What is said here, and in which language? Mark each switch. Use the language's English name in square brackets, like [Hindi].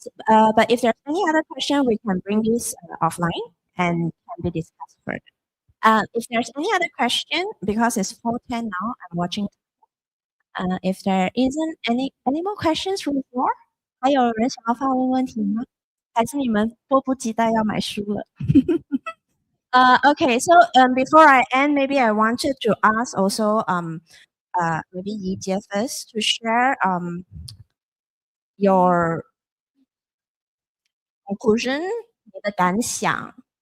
[English] But if there's any other question, we can bring this offline and can be discussed further. If there's any other question, because it's 4:10 now, I'm watching. If there isn't any more questions from the floor, [Chinese] 还有人想要发问问题吗？还是你们迫不及待要买书了？ [English] Okay, so before I end, maybe I wanted to ask also maybe Yi Jie first to share your conclusion, [Chinese] 你的感想.